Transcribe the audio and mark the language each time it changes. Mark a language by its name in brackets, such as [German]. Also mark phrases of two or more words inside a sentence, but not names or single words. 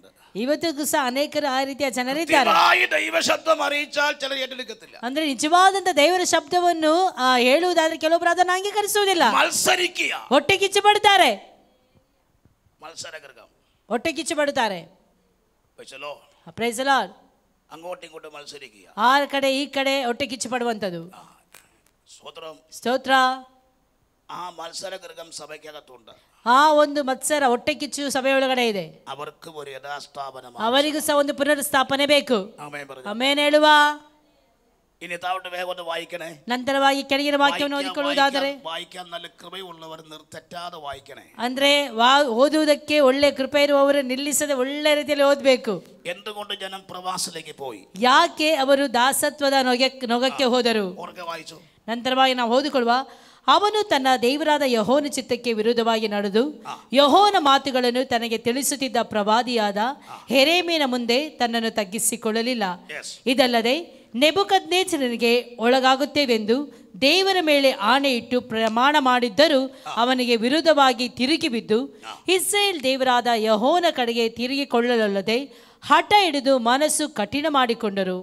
[Kannada] ಇವತ್ತಿಗೂ ಸಹ ಅನೇಕರು ಆ ರೀತಿಯ ಜನರಿದ್ದಾರೆ. [Malayalam] ദൈവശബ്ദം അറിയിച്ചാൽ ചിലർ ഏറ്റെടുക്കത്തില്ല. [Kannada] ಅಂದ್ರೆ ನಿಜವಾದಂತ ದೇವರ ಶಬ್ದವನ್ನು ಹೇಳುವುದಾದ್ರೆ ಕೆಲವೊಬ್ಬರು ಅದನ್ನು ಅಂಗೀಕರಿಸುವುದಿಲ್ಲ, [Malayalam] മത്സരിക്കുക, [Kannada] ಹೊಟ್ಟೆ ಕಿಚ್ಚು ಪಡುತ್ತಾರೆ, [Malayalam] മത്സരഗൃഹം, [Kannada] ಹೊಟ್ಟೆ ಕಿಚ್ಚು ಪಡುತ್ತಾರೆ. [English] praise the Lord. [Malayalam] അങ്ങോട്ടും ഇങ്ങോട്ടും മത്സരിക്കുക, [Kannada] ಆ ಕಡೆ ಈ ಕಡೆ ಹೊಟ್ಟೆ ಕಿಚ್ಚು ಪಡುವಂತದ್ದು. [Malayalam] സ്തോത്രം, [Kannada] ಸ್ತೋತ್ರ. [Malayalam] ആ മത്സരഗൃഹം സഭയ്ക്കകത്തുണ്ട്. [Kannada] ಆ ಒಂದು ಮತ್ಸರ ಹೊಟ್ಟೆ ಕಿಚ್ಚು ಸಭೆಯೊಳಗಡೆ ಇದೆ. [Malayalam] അവർക്കും ഒരു യഥാസ്ഥാപന, [Kannada] ಅವರಿಗೂ ಸಹ ಒಂದು ಪುನರುಸ್ಥಾಪನೆ ಬೇಕು. [Malayalam] ആമേൻ പറഞ്ഞു. [Kannada] ಆಮೇನ್ ಹೇಳುವ. [Malayalam] ഇനി താഴോട്ട് വേഗം ഒന്ന് വായിക്കണേ. [Kannada] ನಂತರವಾಗಿ ಕೆಳಗಿನ ವಾಕ್ಯವನ್ನು ಓದಿಕೊಳ್ಳುವುದಾದರೆ, [Malayalam] വായിക്കാൻ നല്ല കൃപയുള്ളവർ തെറ്റാതെ വായിക്കണേ. [Kannada] ಅಂದ್ರೆ ಓದುವುದಕ್ಕೆ ಒಳ್ಳೆ ಕೃಪೆ ಇರುವವರು ನಿಲ್ಲಿಸದೆ ಒಳ್ಳೆ ರೀತಿಯಲ್ಲಿ ಓದಬೇಕು. [Malayalam] എന്തുകൊണ്ട് ജനം പ്രവാസത്തിലേക്ക് പോയി? [Kannada] ಯಾಕೆ ಅವರು ದಾಸತ್ವದ ನೊಗಕ್ಕೆ ಹೋದರು? [Malayalam] വായിച്ചു. [Kannada] ನಂತರವಾಗಿ ನಾವು ಓದಿಕೊಳ್ಳುವ, ಅವನು ತನ್ನ ದೇವರಾದ ಯೆಹೋವನ ಚಿತ್ತಕ್ಕೆ ವಿರುದ್ಧವಾಗಿ ನಡೆದು ಯೆಹೋವನ ಮಾತುಗಳನ್ನು ತನಗೆ ತಿಳಿಸುತ್ತಿದ್ದ ಪ್ರವಾದಿಯಾದ ಯೆರೆಮೀಯನ ಮುಂದೆ ತನ್ನನ್ನು ತಗ್ಗಿಸಿಕೊಳ್ಳಲಿಲ್ಲ. ಇದಲ್ಲದೆ ನೆಬೂಕದ್ನೆಚ್ಚರನಿಗೆ ಒಳಗಾಗುತ್ತೇವೆಂದು ದೇವರ ಮೇಲೆ ಆಣೆ ಇಟ್ಟು ಪ್ರಮಾಣ ಮಾಡಿದ್ದರೂ ಅವನಿಗೆ ವಿರುದ್ಧವಾಗಿ ತಿರುಗಿ ಬಿದ್ದು ಇಸ್ರಾಯೇಲ್ ದೇವರಾದ ಯೆಹೋವನ ಕಡೆಗೆ ತಿರುಗಿಕೊಳ್ಳಲಲ್ಲದೆ ಹಠ ಹಿಡಿದು ಮನಸ್ಸು ಕಠಿಣ ಮಾಡಿಕೊಂಡರು.